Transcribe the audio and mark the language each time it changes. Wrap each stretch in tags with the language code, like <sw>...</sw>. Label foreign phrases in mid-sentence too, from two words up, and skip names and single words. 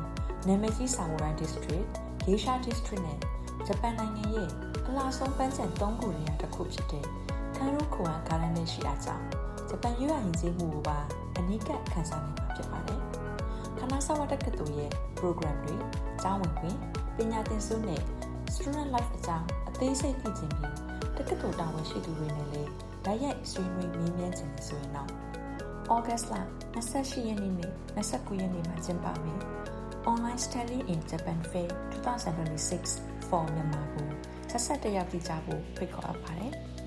<my>နာမည်ကြီး Samurai District, Geisha District နဲ့ဂျပန်နိုင်ငံရဲ့အလားဆုံးပန်းခြံ၃ခုနေရာတစ်ခုဖြစ်တဲ့ခန်ရူခွ န်ဂါရန်နဲ့ရှိတာကြောင့်ဂျပန်ရိုးရာယဉ်ကျေးမှုကိုပါအနီးကပ်ခန်းစားနိုင်မှာဖြစ်ပါတယ်ခနာဆာဝါတက္ကသိုလ်ရဲ့ program တွေကျောင်းဝင်ခွင့်ပညာသင်ဆုနဲ့</my> <en>student life</en> <my>အကြောင်းအသေးစိတ်သိချင်ပြီးတက္ကသိုလ်တာဝန်ရှိသူတွေနဲ့လည်းဓာတ်ရိုက်ဆွေးနွေးမေးမြန်းခြင်းဆိုရင်တော့ August လ28ရက်နေ့နဲ့29ရက်နေ့မှာကျင်းပမယ် Online Study in Japan Fair 2026 for Myanmar ကိုဆက်ဆက်တက်ရောက်ကြဖို့ဖိတ်ခေါ်အပ်ပါတယ်</my>